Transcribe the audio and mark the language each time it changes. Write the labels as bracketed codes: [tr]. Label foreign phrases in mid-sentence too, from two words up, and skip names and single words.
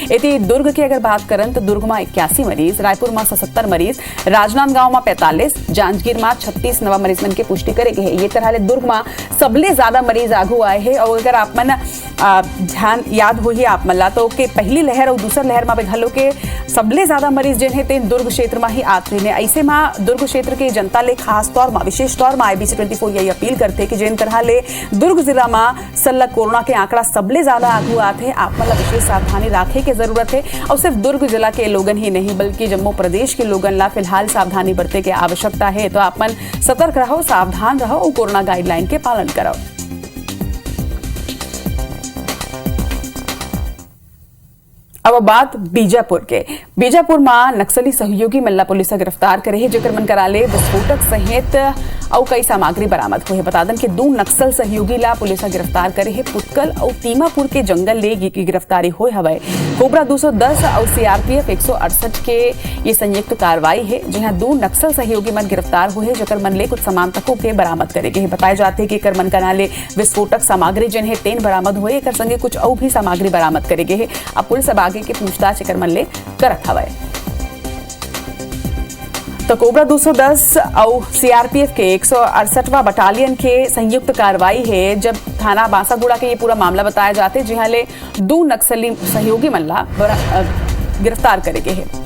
[hne] एती दुर्ग की अगर बात करन तो दुर्ग में 81 मरीज, रायपुर में 77 मरीज, राजनांदगांव में 45, जांजगीर में 36 नवा मरीज मन की पुष्टि करे गए है। ये तरह ले दुर्ग में सबले ज्यादा मरीज आगू आए हैं। और अगर आप मन ध्यान याद हो ही आप मला तो के पहली लहर और दूसर लहर में घलो के सबले ज्यादा मरीज जिन है तेन दुर्ग क्षेत्र में ही आत रहे। ऐसे में दुर्ग क्षेत्र के जनता ले खास तौर में विशेष तौर में IBC 24 यही अपील करते कि जिन तरह ले दुर्ग जिला में सल्लग कोरोना के आंकड़ा सबले ज्यादा आगू आते हैं, आप मतलब विशेष सावधानी रखे की जरूरत है। और सिर्फ दुर्ग जिला के लोगन ही नहीं बल्कि जम्मू प्रदेश के लोगन ला फिलहाल सावधानी बरते की आवश्यकता है। तो आप मन सतर्क रहो, सावधान रहो और कोरोना गाइडलाइन के पालन करो। अब बात बीजापुर के। बीजापुर में नक्सली सहयोगी मल्ला पुलिस गिरफ्तार करे है, जेकर मन कराले विस्फोटक सहित और कई सामग्री बरामद हुए। बता दें कि 2 नक्सल सहयोगी ला पुलिस गिरफ्तार करे है। पुतकल और तीमापुर के जंगल ले की गिरफ्तारी हुए हवे। कोबरा 210 और CRPF 168 के ये संयुक्त कार्रवाई है, जहां 2 नक्सल सहयोगी मन गिरफ्तार हुए, जेकर मन ले कुछ सामान तको के बरामद करे गए। बताए जाते कि एकर मन कराले विस्फोटक सामग्री जिन है तेन बरामद हुए, एकर संगे कुछ और भी सामग्री बरामद करे गए है। अब पुलिस अब आगे के पूछताछ एकर मन ले करत हवे। तो कोबरा 210 और CRPF के 168वां बटालियन के संयुक्त कार्रवाई है, जब थाना बांसागुड़ा के ये पूरा मामला बताया जाते, जहां ले 2 नक्सली सहयोगी मल्ला गिरफ्तार करे गए हैं।